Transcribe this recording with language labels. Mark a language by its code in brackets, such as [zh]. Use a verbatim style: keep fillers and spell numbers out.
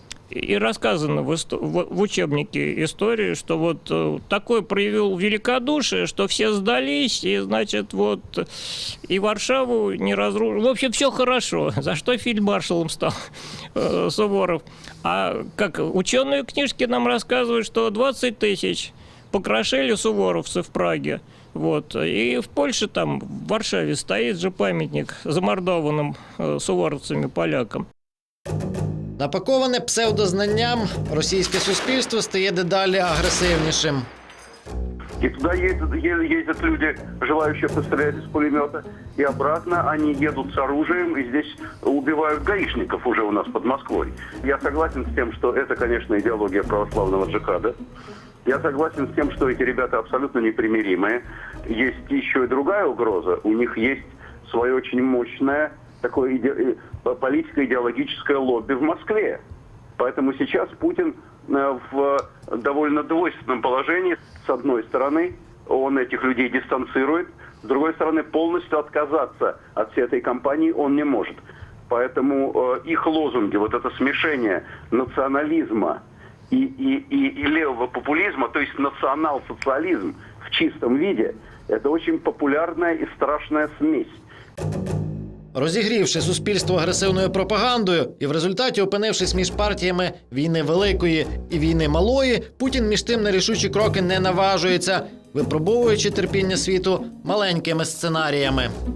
[ru] И рассказано в, исто- в учебнике истории, что вот такой проявил великодушие, что все сдались, и, значит, вот и Варшаву не разрушили. В общем, все хорошо, за что фельдмаршалом стал э, Суворов. А как ученые книжки нам рассказывают, что двадцать тысяч покрошили суворовцы в Праге. Вот. И в Польше, там, в Варшаве стоит же памятник замордованным э, суворовцами полякам. [uk] Напаковане псевдознанням російське суспільство стає дедалі агресивнішим. [ru] И туда ездят, ездят люди, желающие пострелять из пулемета, и обратно они едут с оружием, и здесь убивают гаишников уже у нас под Москвой. Я согласен с тем, что это, конечно, идеология православного джихада. Я согласен с тем, что эти ребята абсолютно непримиримые. Есть еще и другая угроза. У них есть свое очень мощное такое иде... политико-идеологическое лобби в Москве. Поэтому сейчас Путин в довольно двойственном положении. С одной стороны, он этих людей дистанцирует. С другой стороны, полностью отказаться от всей этой кампании он не может. Поэтому их лозунги, вот это смешение национализма и, и, и, и левого популизма, то есть национал-социализм в чистом виде, это очень популярная и страшная смесь. [uk] Розігрівши суспільство агресивною пропагандою і в результаті опинившись між партіями війни великої і війни малої, Путін між тим на рішучі кроки не наважується, випробовуючи терпіння світу маленькими сценаріями.